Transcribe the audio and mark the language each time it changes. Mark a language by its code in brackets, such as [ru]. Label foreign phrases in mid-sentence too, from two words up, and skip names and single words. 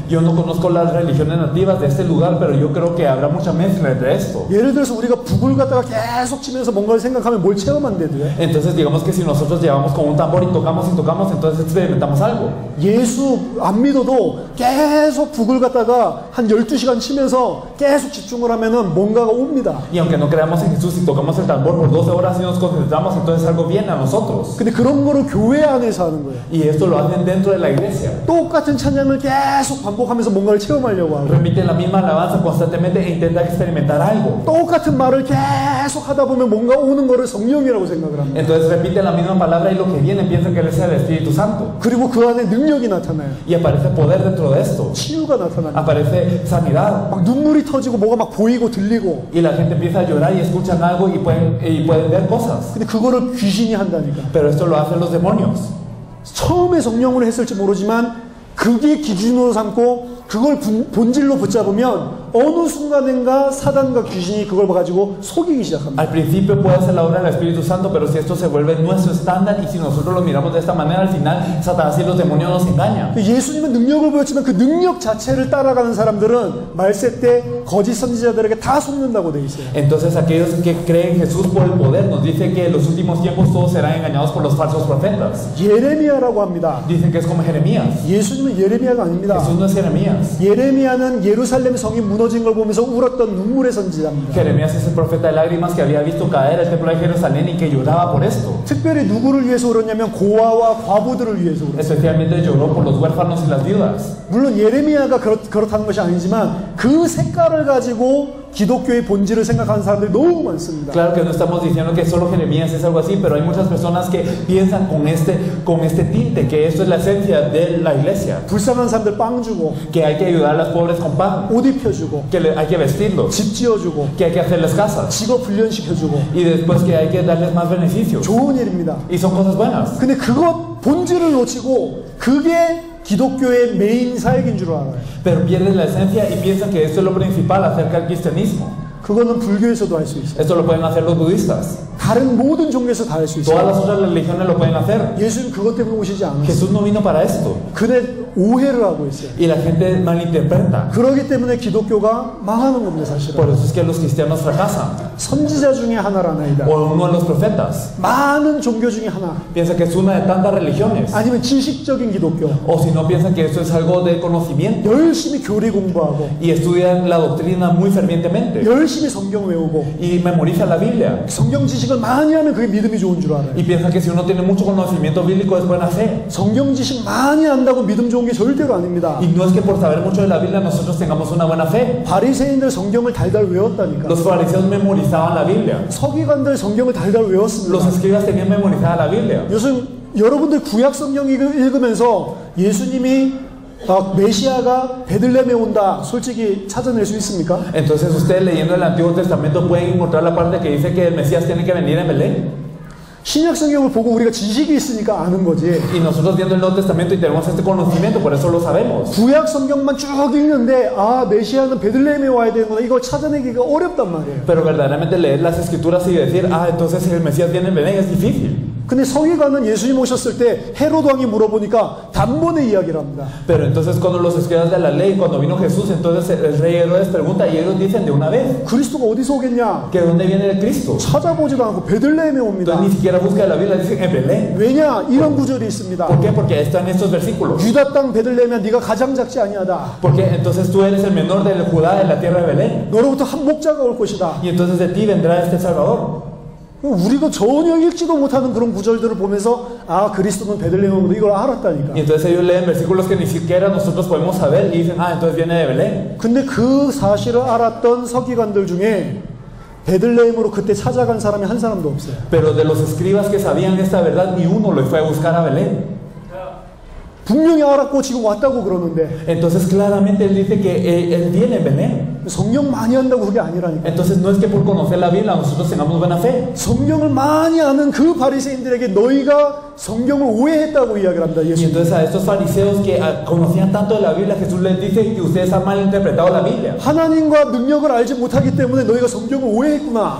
[es] Yo no conozco las religiones nativas de este lugar, pero yo creo que habrá mucha mezcla entre esto. [ko] 예를 들어서 우리가 북을 갖다가 계속 치면서 뭔가를 생각하면 뭘 체험한대도요. [es] Entonces digamos que si nosotros llevamos con un tambor y tocamos, entonces experimentamos algo. [ko] 예수 안 믿어도 계속 북을 갖다가 한 12시간 치면서 계속 집중을 하면은 뭔가가 옵니다. [es] Y aunque no creamos en Jesús y tocamos el tambor por 12 horas y nos concentramos, entonces algo viene a nosotros. [ko] 근데 그런 거를 교회 안에서 하는 거예요. [es] Y esto lo hacen dentro de la iglesia. [ko] 똑같은 찬양을 계속 반복하면서 뭔가를 체험하려고 하고 [es] Repiten la misma alabanza constantemente e intentan experimentar algo. [ko] 똑같은 말을 계속 하다 보면 뭔가 오는 거를 성령이라고 생각을 합니다. [es] Entonces repiten la misma palabra y lo que viene piensan que él es el Espíritu Santo. [ko] 그리고 그 안에 능력이 나타나요. [es] Y aparece poder dentro de esto. [ko] 치유가 나타납니다. [es] Aparece sanidad. [ko] 막 눈물이 터지고 뭐가 막 보이고 들리고. [es] Y la gente empieza a llorar y escuchan algo y pueden ver cosas. [ko] 근데 그거를 귀신이 한다니까. [es] Pero esto lo hacen los demonios. [ko] 처음에 성령으로 했을지 모르지만 그게 기준으로 삼고 그걸 본질로 붙잡으면 어느 순간인가 사단과 귀신이 그걸 가지고 속이기 시작합니다. [es] Al principio puede ser la obra del Espíritu Santo, pero si esto se vuelve nuestro estándar y si nosotros lo miramos de esta manera, al final Satanás y los demonios nos engañan. [ko] 예수님은 능력을 보였지만 그 능력 자체를 따라가는 사람들은 말세 때 거짓 선지자들에게 다 속는다고 돼 있어요. [es] Entonces aquellos que creen en Jesús por el poder nos dice que en los últimos tiempos todos serán engañados por los falsos profetas. [ko] 예레미야라고 합니다. [es] Dicen que es como Jeremías. [ko] 예수님은 예레미야가 아닙니다. [es] Jesús no es Jeremías. [ko] 예레미야는 예루살렘 성이 무너진 걸 보면서 울었던 눈물의 선지자입니다. [es] Jeremías es el profeta de lágrimas que había visto caer el templo de Jerusalén y que lloraba por esto. [ko] 특별히 누구를 위해서 울었냐면 고아와 과부들을 위해서 울었어요. [es] Especialmente lloró por los huérfanos y las viudas. [ko] 물론 예레미야가 그렇다는 것이 아니지만 그 색깔을 가지고 기독교의 본질을 생각하는 사람들이 너무 많습니다. [es] Claro que no estamos diciendo que solo Jeremías es algo así, pero hay muchas personas que piensan con este tinte, que esto es la esencia de la iglesia, [ko] 불쌍한 사람들 빵 주고, [es] que hay que ayudar a los pobres con pan, [ko] 옷 입혀주고, [es] que hay que vestirlos, [ko] 집 지어주고, [es] que hay que hacerles casas [ko] 직업 훈련시켜주고, [es] y después que hay que darles más beneficios. [ko] 좋은 일입니다. [es] Y son cosas buenas. [ko] 근데 그것 본질을 놓치고 그게 기독교의 메인 사역인 줄 알아요. [es] Pero pierden la esencia y piensan que esto es lo principal acerca del cristianismo. [ko] 그거는 불교에서도 할 수 있어요. [es] Esto lo pueden hacer los budistas. [ko] 다른 모든 종교에서 다 할 수 [es] Todas las [ko] 있어요. [es] otras religiones lo pueden hacer. [ko] 예수님 그것 때문에 오시지 않았어요. [es] Jesús no vino para esto. [ko] 근데 오해를 하고 있어요. [es] Y la gente malinterpreta. [ko] 그러기 때문에 기독교가 망하는 겁니다, 사실은. [es] Por eso es que los cristianos fracasan. [ko] 선지자 중에 하나라나이다. [es] O uno de los profetas. [ko] 많은 종교 중에 하나. [es] Piensa que es una de tantas religiones. [ko] 아니면 지식적인 기독교. [es] O si no, piensan que esto es algo de conocimiento. [ko] 열심히 교리 공부하고, [es] Y estudian la doctrina muy fervientemente. [ko] 열심히 성경 외우고, [es] Y memorizan la Biblia. [ko] 성경 지식을 많이 하면 그게 믿음이 좋은 줄 알아요. [es] Y piensan que si uno tiene mucho conocimiento bíblico es buena fe. [ko] 성경 지식 많이 한다고 믿음 좋은 게 절대로 아닙니다. [es] Y no es que por saber mucho de la Biblia nosotros tengamos una buena fe. [ko] 바리새인들 성경을 달달 외웠다니까. [es] Los fariseos memorizaban la Biblia. [ko] 서기관들 성경을 달달 외웠습니다. [es] Los escribas tenían memorizada la Biblia. [ko] 요즘 여러분들 구약 성경 읽으면서 예수님이 메시아가 베들레헴에 온다 솔직히 찾아낼 수 있습니까? [es] Entonces ustedes leyendo el Antiguo Testamento pueden encontrar la parte que dice que el Mesías tiene que venir en Belén. [ko] 신약 성경을 보고 우리가 지식이 있으니까 아는 거지. [es] Y nosotros viendo el Nuevo Testamento y tenemos este conocimiento, por eso lo sabemos. [ko] 구약 성경만 쭉 읽는데 메시아는 베들레헴에 와야 되는구나 이걸 찾아내기가 어렵단 말이에요. [es] Pero verdaderamente leer las escrituras y decir, entonces el Mesías viene en Belén es difícil. [ko] 근데 서기관은 예수님 오셨을 때 헤롯 왕이 물어보니까 단번에 이야기를 합니다. [es] Pero entonces cuando los escribas de la ley, cuando vino Jesús, entonces el rey Herodes pregunta y ellos dicen de una vez, [ko] 그리스도가 어디서 오겠냐? [es] ¿que dónde viene el Cristo? [ko] 찾아보지도 않고 베들레헴에 옵니다. [es] Entonces ni siquiera busca la Biblia, dicen en Belén. [ko] 왜냐? 이런 구절이 있습니다. [es] ¿Por qué? Porque están estos versículos. [ko] 유다 땅 베들레헴이야 네가 가장 작지 아니하다. [es] Porque entonces tú eres el menor de Judá, de la tierra de Belén. [ko] 너로부터 한 목자가 올 것이다. [es] Y entonces de ti vendrá este Salvador. [ko] 우리가 전혀 읽지도 못하는 그런 구절들을 보면서 그리스도는 베들레헴에 오는데 이걸 알았다니까. [es] Y entonces ellos leen versículos que ni siquiera nosotros podemos saber y dicen, entonces viene de Belén. [ko] 근데 그 사실을 알았던 서기관들 중에 베들레헴으로 그때 찾아간 사람이 한 사람도 없어요. [es] Pero de los escribas que sabían esta verdad, ni uno lo fue a buscar a Belén. [ko] 분명히 알았고 지금 왔다고 그러는데 [es] Entonces claramente él dice que él viene en Belén. [ko] 성경 많이 한다고 그게 아니라니까. [es] Entonces no es que por conocer la Biblia nosotros tengamos buena fe. [ko] 성경을 많이 아는 그 바리새인들에게 너희가 성경을 오해했다고 이야기를 합니다. [es] Y [ko] 예수님. [es] entonces a estos fariseos que conocían tanto de la Biblia, Jesús les dice que ustedes han malinterpretado la Biblia. [ko] 하나님과 능력을 알지 못하기 때문에 너희가 성경을 오해했구나.